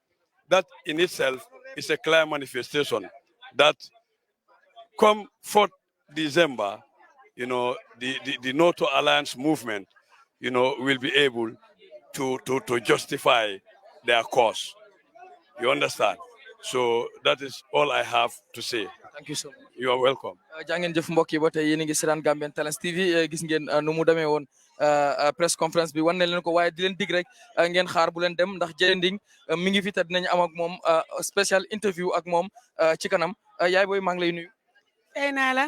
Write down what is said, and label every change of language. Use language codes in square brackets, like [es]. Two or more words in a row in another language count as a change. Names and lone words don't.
[en] That in itself is a clear manifestation that come 4th December, the NATO Alliance movement, will be able to justify their cause. You understand? So that is all I have to say. Thank you so much. You are welcome. [wo] Jangeen jëf mbokk yi ba tey yéen a ngi seetaan Gambian Talents TV gis ngeen nu mu demee woon [en] press conference [wo] bi wan ne leen ko waaye di leen dig rek ngeen xaar bu leen dem ndax Jending mi ngi fi te dinañ am ak moom [en] special interview [wo] ak moom ci kanam yaay booy maa ngi lay nuyu. Tey naa la.